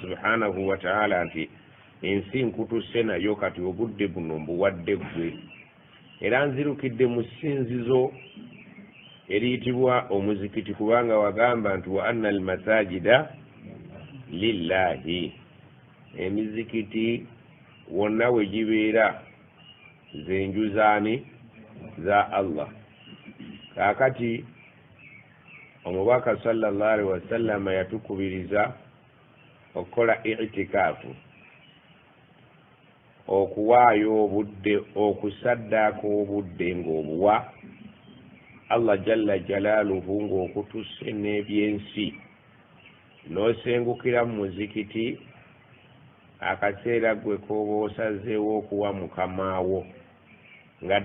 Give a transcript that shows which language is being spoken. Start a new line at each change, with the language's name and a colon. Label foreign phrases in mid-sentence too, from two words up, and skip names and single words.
Arabic: سبحانه وتعالى
Ganda: nti ensi nkutuse nayo kati obudde buno mbuwadde ggwe, era nzirukidde mu ssinzizo eriyitibwa omuzikiti, kubanga wagamba nti
Arabic: وأن المساجد لله,
Ganda: emizikiti wonna we gibeera zenju zaani? Za Allah. Kaakati omubaka
Arabic: صلى الله عليه وسلم
Ganda: yatukubiriza okukola itikaafu, okuwaayo obudde, okusaddaako obudde ng'obuwa Allah
Arabic: جل جلاله
Ganda: ng'okutuse n'ebyensi, n'osengukira mu muzikiti akaseera gwe k'oba osazeewo okuwa mukamaawo, nga